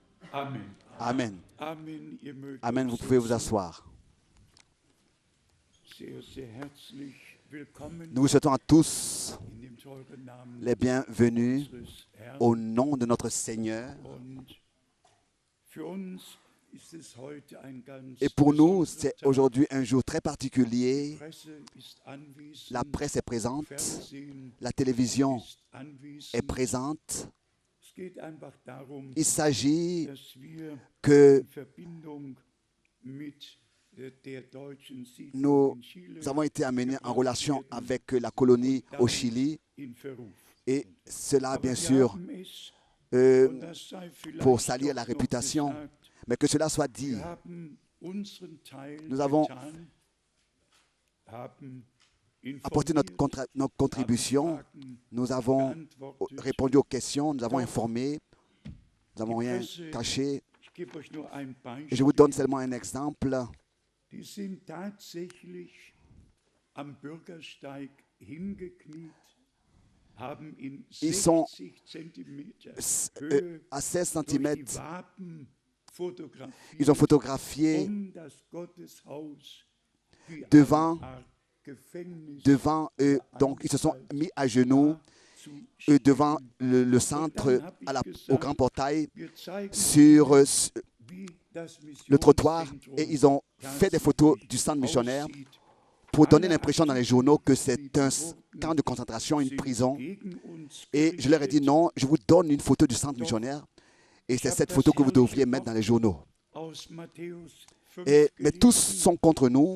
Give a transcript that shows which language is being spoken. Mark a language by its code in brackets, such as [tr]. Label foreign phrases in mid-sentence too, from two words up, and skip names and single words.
[de] Amen. Amen. Amen. Ihr mögt Amen. euch [fr] Vous pouvez vous [de] setzen. [fr] asseoir. [de] Sehr, sehr herzlich willkommen [fr] Nous vous souhaitons à tous [de] in dem teuren Namen [fr] les bienvenus [de] unseres Herrn. [fr] au nom de notre Seigneur. [de] Und für uns ist es heute ein ganz [fr] Et pour nous, [de] besonderer [fr] c'est [de] Tag. [fr] aujourd'hui un jour très particulier. [de] Presse ist anwesend, [fr] La presse est présente, [de] Fernsehen [fr] la télévision [de] ist anwesend. [fr] est présente. [de] Es geht einfach darum, [fr] Il s'agit [de] dass wir [fr] que [de] in Verbindung mit der deutschen Siedlung [fr] nous [de] in Chile [fr] avons été amenés en relation avec la colonie au Chili. [de] in Verruf. [fr] Et cela, [de] Aber [fr] bien [de] wir [fr] sûr, [de] haben es, euh, und das sei vielleicht [fr] pour salir la [de] doch noch [fr] réputation. [de] gesagt, [fr] Mais que cela soit dit, [de] wir haben unseren Teil [fr] nous avons [de] getan, haben [fr] apporté notre contribution. Nous avons répondu aux questions, nous avons informé, nous n'avons rien caché. [de] Ich gebe euch nur ein [fr] Et je vous donne [de] Beispiel. [fr] seulement un exemple. [de] Die sind tatsächlich am Bürgersteig hingekniet, haben in [fr] Ils sont [de] 60 Zentimeter Höhe [fr] à 16 [de] durch [fr] cm. [de] die Wapen fotografiert, [fr] Ils ont photographié [de] das Gotteshaus wie [fr] devant, [de] eine Art Gefängnis [fr] devant eux. Donc, ils se sont mis à genoux [de] zu [fr] devant [de] stellen. [fr] le centre, au grand portail, [de] Wir zeigen [fr] sur [de] wie das [fr] le trottoir. [de] Missionszentrum [fr] Et ils ont fait des photos du centre missionnaire pour donner l'impression dans les journaux que c'est un camp de concentration, une prison. Et je leur ai dit non, je vous donne une photo du centre missionnaire. Et c'est cette photo que vous devriez mettre dans les journaux. Mais tous sont contre nous.